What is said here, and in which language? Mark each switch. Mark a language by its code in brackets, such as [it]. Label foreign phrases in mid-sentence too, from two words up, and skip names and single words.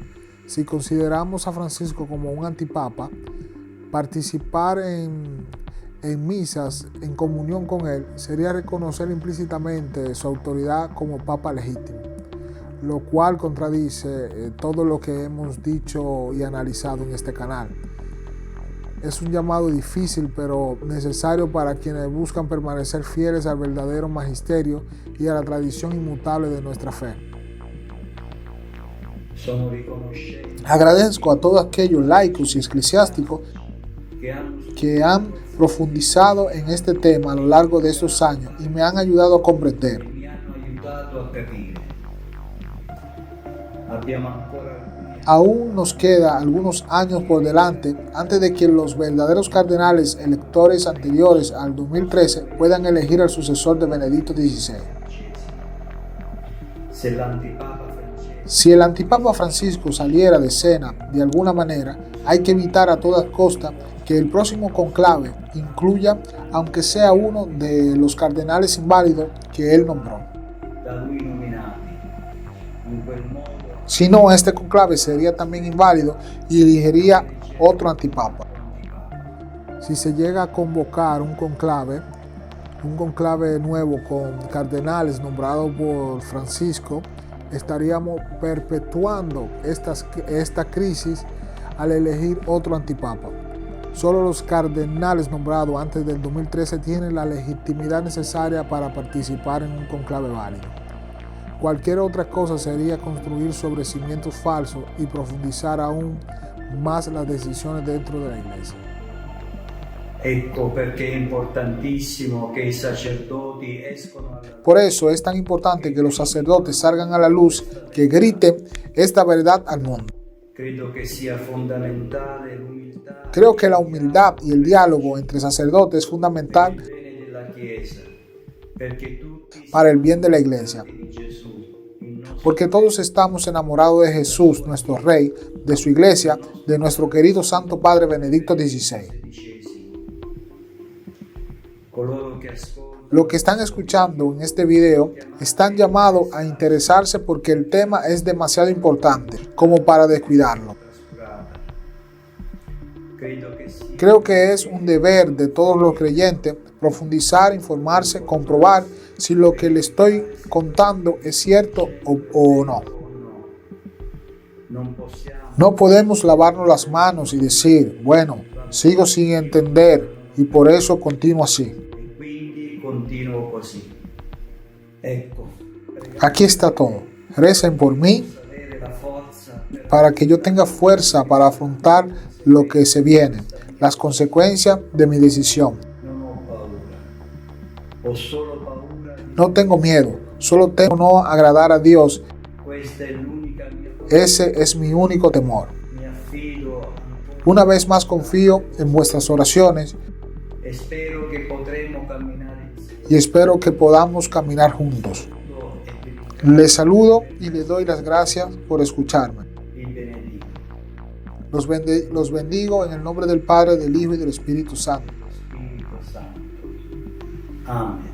[es] Si consideramos a Francisco como un antipapa, participar en misas en comunión con él sería reconocer implícitamente su autoridad como papa legítimo, lo cual contradice todo lo que hemos dicho y analizado en este canal. Es un llamado difícil pero necesario para quienes buscan permanecer fieles al verdadero magisterio y a la tradición inmutable de nuestra fe. [it] sono riconoscenti [es] Agradezco a todos aquellos laicos y eclesiásticos que han profundizado en este tema a lo largo de estos años y me han ayudado a comprender. [it] mi hanno aiutato a capire. Abbiamo ancora alcuni [es] Aún nos queda algunos años por delante antes de que los verdaderos cardenales electores anteriores al 2013 puedan elegir al sucesor de Benedicto XVI. [it] se l'antipapa Francesco [es] Si el antipapa Francisco saliera de escena de alguna manera, hay que evitar a toda costa que el próximo conclave incluya, aunque sea uno de los cardenales inválidos que él nombró. [it] da lui nominati. In quel modo [es] Si no, este conclave sería también inválido y elegiría otro antipapa. Si se llega a convocar un conclave nuevo con cardenales nombrados por Francisco, estaríamos perpetuando esta crisis al elegir otro antipapa. Solo los cardenales nombrados antes del 2013 tienen la legitimidad necesaria para participar en un conclave válido. Cualquier otra cosa sería construir sobre cimientos falsos y profundizar aún más las decisiones dentro de la iglesia. [it] Ecco perché è importantissimo che i sacerdoti escono alla [es] Por eso es tan importante que los sacerdotes salgan a la luz, que griten esta verdad al mundo. [it] Credo che sia fondamentale l'umiltà [es] Creo que la humildad y el diálogo entre sacerdotes es fundamental [it] per il bene della Chiesa, perché tutti [es] para el bien de la iglesia, [it] siamo di Gesù, il nostro [es] porque todos estamos enamorados de Jesús, nuestro Rey, de su iglesia, de nuestro querido Santo Padre Benedicto XVI. [it] XVI. Coloro che ascoltano [es] Lo que están escuchando en este video están llamados a interesarse porque el tema es demasiado importante como para descuidarlo. [it] trascurata. Credo che sia [es] Creo que es un deber de todos los creyentes profundizar, informarse, comprobar si lo que le estoy contando es cierto o no. [it] o no. Non possiamo [es] No podemos lavarnos las manos y decir, bueno, sigo sin entender y por eso continúo así. [it] e quindi continuo così. Ecco, [es] Aquí está todo. Recen por mí [it] avere la forza per [es] para que yo tenga fuerza para afrontar lo que se viene, las consecuencias de mi decisión. [it] non ho paura. Ho solo paura di [es] No tengo miedo, solo temo no agradar a Dios. [it] questa è l'unica mia paura. [es] Ese es mi único temor. [it] Mi affido [es] Una vez más confío en vuestras oraciones [it] e spero che potremo camminare insieme. [es] y espero que podamos caminar juntos. [it] E vi [es] Les saludo y les doy las gracias por escucharme. [it] vi benedico. [es] Los bendigo en el nombre del Padre, del Hijo y del Espíritu Santo. [it] Spirito Santo. Amen.